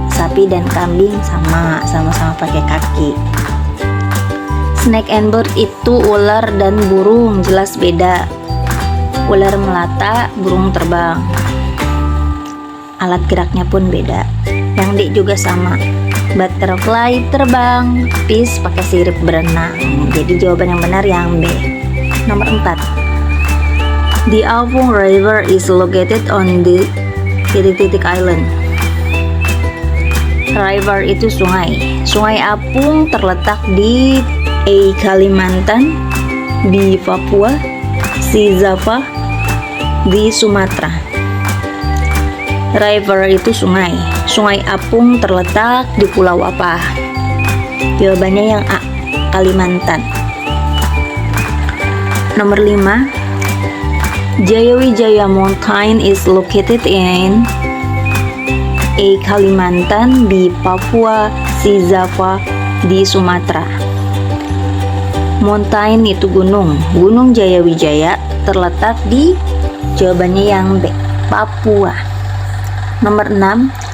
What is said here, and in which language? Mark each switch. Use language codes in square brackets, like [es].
[id] Sapi dan kambing sama-sama pakai kaki. [en] Snake and bird [id] itu ular dan burung, jelas beda. Ular melata, burung terbang. Alat geraknya pun beda. Yang D juga sama. Butterfly terbang, fish pakai sirip berenang. Jadi jawaban yang benar yang B. Nomor 4. [en] The Apung River is located on the titik-titik island. [id] River itu sungai. Sungai Apung terletak di A. Kalimantan, B. Papua, C. Java, D. Sumatera. River itu sungai. Sungai Apung terletak di pulau apa? Jawabannya yang A, Kalimantan. Nomor 5. [en] Jayawijaya Mountain is located in A. Kalimantan, B. Papua, C. Java, D. Sumatera. [id] Mountain itu gunung. Gunung Jayawijaya terletak di, jawabannya yang B, Papua. Nomor 6.